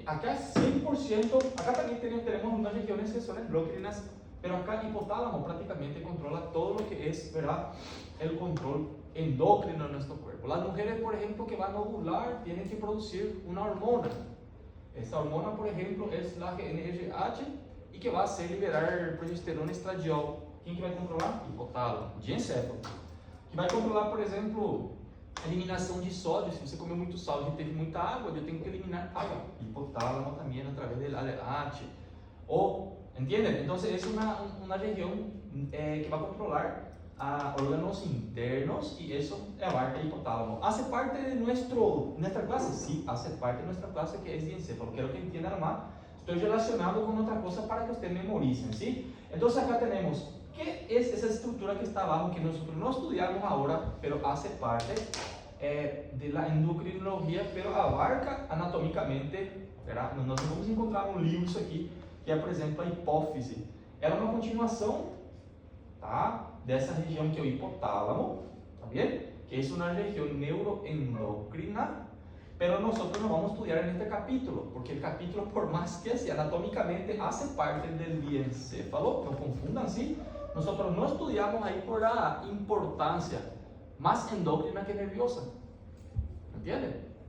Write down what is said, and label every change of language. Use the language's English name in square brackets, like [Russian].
[Spanish] Acá 100%, acá también tenemos unas regiones que son endocrinas, pero acá el hipotálamo prácticamente controla todo lo que es, ¿verdad?, el control endócrino en nuestro cuerpo. Las mujeres, por ejemplo, que van a ovular, tienen que producir una hormona. Esta hormona, por ejemplo, es la GnRH y que va a hacer liberar progesterona estradiol. [Portuguese] ¿Quién que vai controlar? [Spanish] Hipotálamo, diencéfalo. [Portuguese] que vai controlar, por exemplo, a eliminação de sódio. Se você comeu muito sal e teve muita água, eu tenho que eliminar água. Hipotálamo também através do aleate. [Spanish] Ou, ¿entienden? Entonces es una región que va a controlar a órganos internos y eso abarca el hipotálamo. ¿Hace parte de nuestra clase? Sí, hace parte de nuestra clase que es diencéfalo. Quiero que entiendan más. Estoy relacionado con otra cosa para que ustedes memoricen, ¿sí? Entonces acá tenemos, ¿qué es esa estructura que está abajo que nosotros no estudiamos ahora, pero hace parte de la endocrinología, pero abarca anatomicamente, ¿verdad? [Portuguese] Nós vamos encontrar um livro isso aqui, que é, por exemplo, a hipófise. Ela é uma continuação, tá, dessa região que é o hipotálamo, [Spanish] tá bien? [Portuguese] Que é uma região neuroendocrina, [Spanish] pero nosotros no vamos a estudiar en este capítulo, porque el capítulo, por más que sea anatómicamente, hace parte del diencéfalo, no confundan, ¿sí? Nosotros no estudiamos ahí por la importancia más endócrina que nerviosa, ¿entienden?